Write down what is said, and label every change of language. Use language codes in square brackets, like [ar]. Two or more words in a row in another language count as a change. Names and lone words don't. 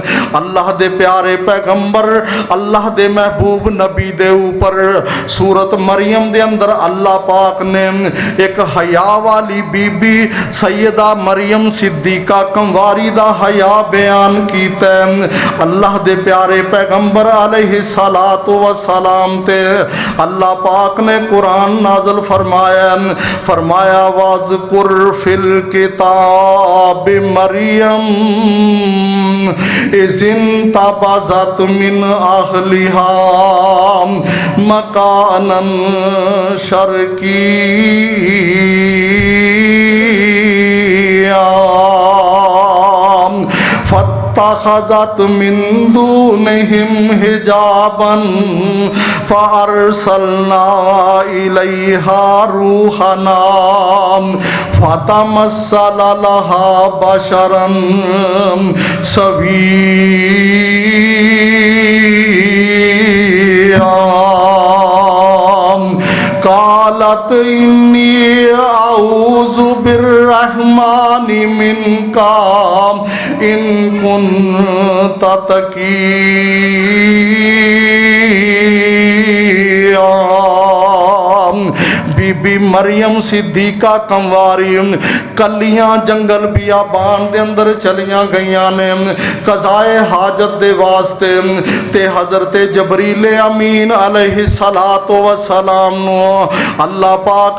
[pa] اللہ دے پیارے پیغمبر اللہ دے محبوب نبی دے اوپر سورۃ مریم دے اندر اللہ پاک نے ایک حیا والی بی بی سیدہ مریم صدیقہ کنواری دا حیا بیان کیتا. اللہ دے پیارے پیغمبر [ar] عليه الصلاة والسلام [pa] تے اللہ پاک نے قرآن نازل فرمایا، فرمایا [ar] واذكر في الكتاب مريم إذ انتبذت من أهلها مكانا شرقيا فاتخذت من دونهم حجابا فأرسلنا إليها روحنا فتمثل لها بشرا سويا قالت إني أعوذ بالرحمن منك إن كنت تقيا. [pa] بی بی مریم صدیقہ کنواری کلیاں جنگل بیابان دے اندر چلیاں گئیاں نے قضائے حاجت دے واسطے تے حضرت جبریل امین [ar] عليه الصلاة والسلام [pa] نوں اللہ پاک